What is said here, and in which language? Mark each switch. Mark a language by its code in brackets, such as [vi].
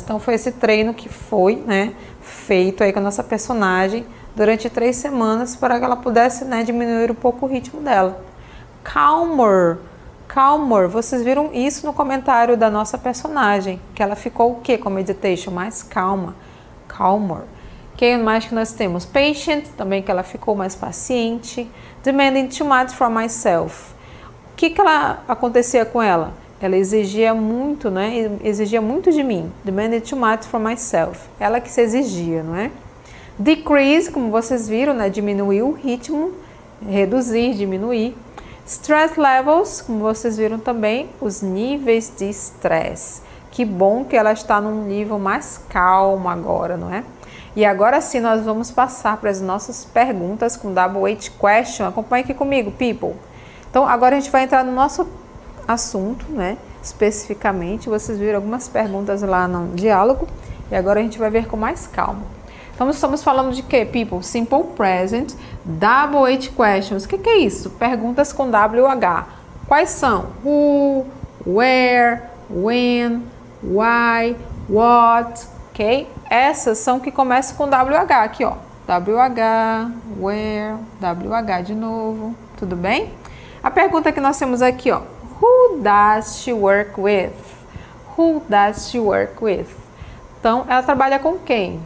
[pt] Então foi esse treino que foi, né, feito aí com a nossa personagem durante 3 semanas para que ela pudesse, né, diminuir um pouco o ritmo dela. Calmer. Calmer. Vocês viram isso no comentário da nossa personagem, que ela ficou o que com meditation? Mais calma. Calmer. Quem mais que nós temos? Patient, também que ela ficou mais paciente. [en] Demanding too much from myself. [pt] O que ela acontecia com ela? Ela exigia muito, né? Exigia muito de mim. [en] Demanding too much from myself. [pt] Ela que se exigia, não é? Decrease, como vocês viram, né? Diminuir o ritmo, reduzir, diminuir. Stress levels, como vocês viram também, os níveis de estresse. Que bom que ela está num nível mais calmo agora, não é? E agora sim nós vamos passar para as nossas perguntas com WH question. Acompanhe aqui comigo, people. Então agora a gente vai entrar no nosso assunto, né? Especificamente, vocês viram algumas perguntas lá no diálogo e agora a gente vai ver com mais calma. Então estamos falando de quê, people? Simple present, WH questions. O que é isso? Perguntas com WH. Quais são? [en] Who, where, when, why, what, ok? [pt] Essas são que começam com WH aqui, ó. WH, where, WH de novo, tudo bem? [en] A pergunta que nós temos aqui, ó. Who does she work with? Who does she work with? [pt] Então, ela trabalha com quem?